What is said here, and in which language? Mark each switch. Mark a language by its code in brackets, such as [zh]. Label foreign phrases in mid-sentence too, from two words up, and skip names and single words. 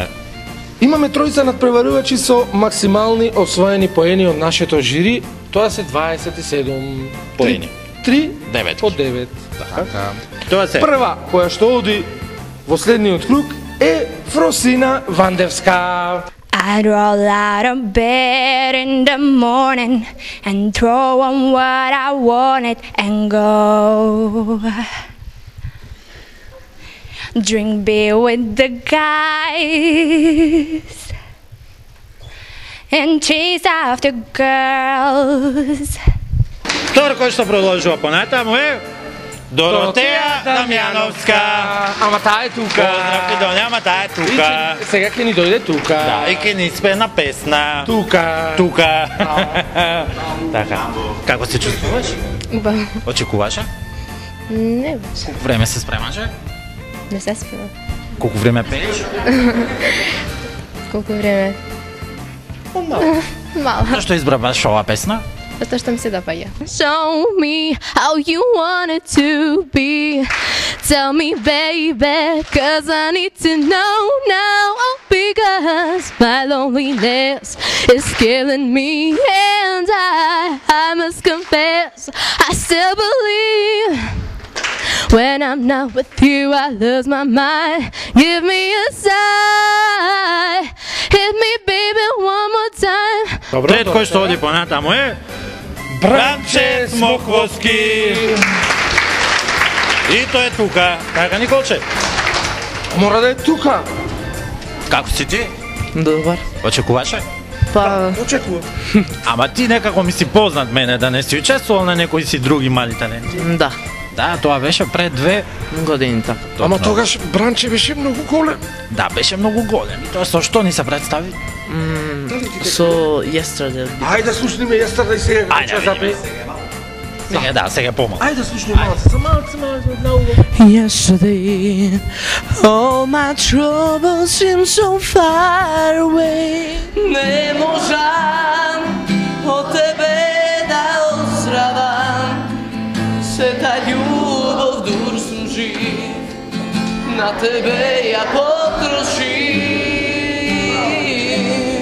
[mk] Имаме тројца надпреварувачи со максимални освоени поени од нашето жири. Тоа се 27 поени. 3 9 од 9. Така. Тоа се. Прва која што оди во следниот круг е Фросина Вандевска. [en] I'd roll out of bed in the morning and throw on what I wanted and go drink beer with the guys and chase after girls. [mk] Втор кој што продолжува понатаму е Доротеја Дамјановска. Ама таа е тука. Поздрав, Донја, ама таа е тука. Сега ќе ни дојде тука. Да, и ќе ни спена песна. Тука. Тука. Така. Како се чувствуваш? Убаво. Очекуваше? Не баш. Колку време се спремаше? Не се спремам. Колку време пееш? Колку време? Мало. Мало. Зашто избра баш оваа песна? Затоа што ми се допаѓа. [en] Show me how you want it to be. Tell me, baby, 'cause I need to know now. Oh, because my loneliness is killing me, and I must confess, I still believe. When I'm not with you, I lose my mind. Give me a sign. Hit me, baby, one more time. [mk] Пред кој што оди понатаму е Бранче Смоквоски. И тој е тука. Така, Николче? Мора да е тука. Како си ти? Добар. Очекуваше? Па, очекувам. Ама ти некако ми си познат мене, да не си учествувал на некои си други мали таленти. да. Да, тоа беше пред 2 години така. Ама тогаш Бранче беше многу голем. Да, беше многу голем. И тоа со што ни се представи? Со Yesterday. Ајде да слушниме Yesterday сега. Ајде, Сега помалку. Ајде слушни малце, малце на уво. [en] Yesterday, all my troubles seem so far away. [mk] Не можам од тебе да оздравам, сета љубов дур сум жив, на тебе ја потрошив.